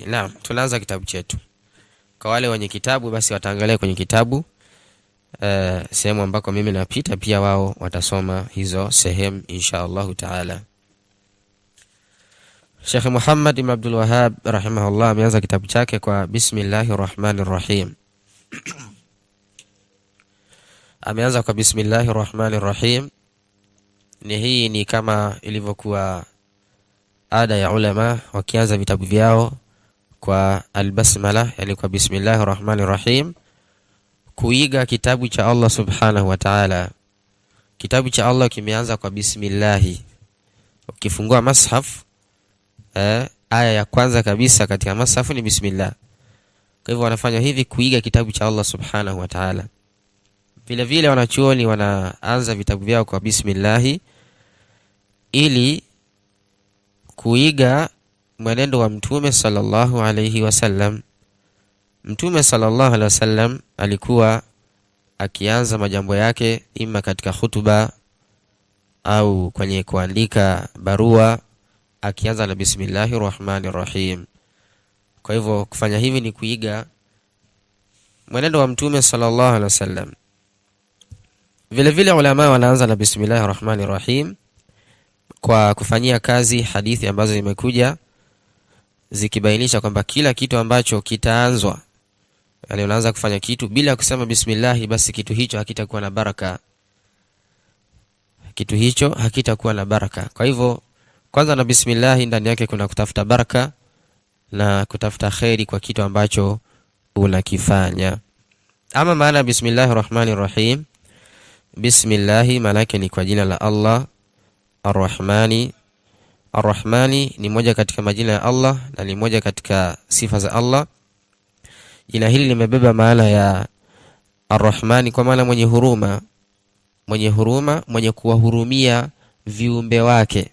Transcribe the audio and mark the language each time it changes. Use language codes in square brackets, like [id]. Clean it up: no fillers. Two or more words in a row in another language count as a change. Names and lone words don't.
[sw] Naam, tunaanza kitabu chetu. Kwa wale wenye kitabu basi wataangalia kwenye kitabu sehemu ambako mimi napita, pia wao watasoma hizo sehemu [ar] إن شاء الله تعالى. [sw] Sheikh Muhammad ibn Abdul Wahhab rahimahullah ameanza kitabu chake kwa [ar] بسم الله الرحمن الرحيم. [sw] Ameanza kwa [ar] بسم الله الرحمن الرحيم. [sw] Hii ni kama ilivyokuwa ada ya ulama wakianza vitabu vyao kwa albasmala, yani kwa [ar] بسم الله الرحمن الرحيم, [sw] kuiga kitabu cha Allah [ar] سبحانه وتعالى. [sw] Kitabu cha Allah kimeanza kwa bismillah. Ukifungua mushaf, aya ya kwanza kabisa katika mushaf ni bismillah. Kwa hivyo wanafanya hivi kuiga kitabu cha Allah [ar] سبحانه وتعالى. [sw] Vile vile wanachuoni wanaanza vitabu vyao kwa bismillah ili kuiga mwenendo wa Mtume [ar] صلى الله عليه وسلم. [sw] Mtume [ar] صلى الله عليه وسلم [sw] alikuwa akianza majambo yake ima katika hutuba au kwenye kuandika barua akianza na [ar] بسم الله الرحمن الرحيم. [sw] Kwa hivyo kufanya hivi ni kuiga mwenendo wa Mtume [ar] صلى الله عليه وسلم. [sw] Vile vile ulama wanaanza na [ar] بسم الله الرحمن الرحيم [sw] kwa kufanyia kazi hadithi ambazo zimekuja zikibainisha kwamba kila kitu ambacho kitaanzwa, yani unaanza kufanya kitu bila kusema bismillah, basi kitu hicho hakitakuwa na baraka. Kitu hicho hakitakuwa na baraka. Kwa hivyo kwanza na bismillah ndani yake kuna kutafuta baraka na kutafuta khairi kwa kitu ambacho unakifanya. Ama maana [ar] بسم الله الرحمن الرحيم, [sw] bismillah maana yake ni kwa jina la Allah Ar-Rahmani. Ar-Rahmani ni moja katika majina ya Allah na ni moja katika sifa za Allah. Jina hili limebeba maana ya Ar-Rahmani kwa maana mwenye huruma, mwenye huruma, mwenye kuwahurumia viumbe wake.